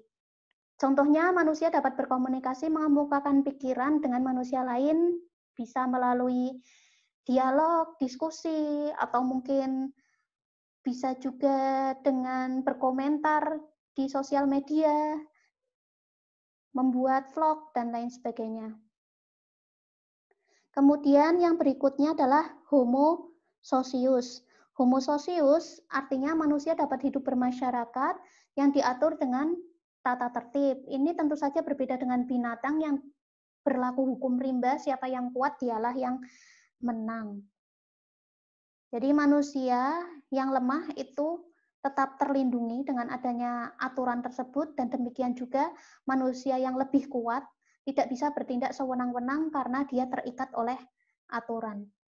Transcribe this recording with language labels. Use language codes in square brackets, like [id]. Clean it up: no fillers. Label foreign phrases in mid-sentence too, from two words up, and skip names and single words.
[id] Contohnya, manusia dapat berkomunikasi mengemukakan pikiran dengan manusia lain, bisa melalui dialog, diskusi, atau mungkin bisa juga dengan berkomentar di sosial media, membuat vlog, dan lain sebagainya. Kemudian yang berikutnya adalah Homo socius. Homo socius artinya manusia dapat hidup bermasyarakat yang diatur dengan tata tertib. Ini tentu saja berbeda dengan binatang yang berlaku hukum rimba, siapa yang kuat dialah yang menang. Jadi manusia yang lemah itu tetap terlindungi dengan adanya aturan tersebut, dan demikian juga manusia yang lebih kuat tidak bisa bertindak sewenang-wenang karena dia terikat oleh aturan.